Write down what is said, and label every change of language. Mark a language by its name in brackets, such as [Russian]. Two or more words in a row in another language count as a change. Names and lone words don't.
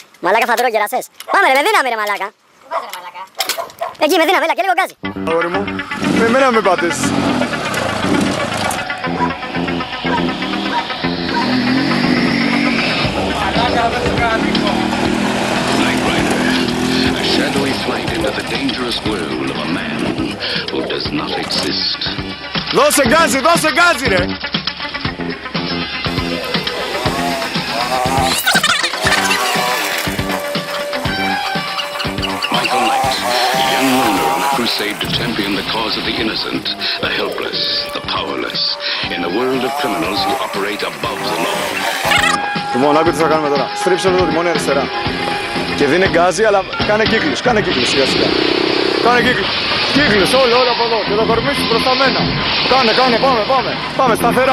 [Greek] Μαλάκα φατρό κερασές. Πάμε ρε, με δύναμη ρε μαλάκα. Εκεί με δύναμη, έλα και λίγο γκάζι. Αγόρι μου, με εμένα με πάτες. [English] A shadowy flight into the dangerous world of a man who does not exist. [Greek] Δώσε γκάζι ρε. [English] Michael Knight, a young loner on a crusade to champion the cause of the innocent, the helpless, the powerless, in a world of criminals who operate above the law. [Greek] Λοιπόν, άκου τι θα κάνουμε τώρα. Στρίψε το τιμόνι αριστερά. Και δίνε γκάζι, αλλά κάνε κύκλους σιγά σιγά. Κάνε κύκλους, όλα από εδώ. Και το κορμί σου προς τα μένα. Κάνε, πάμε. Πάμε, σταθερά.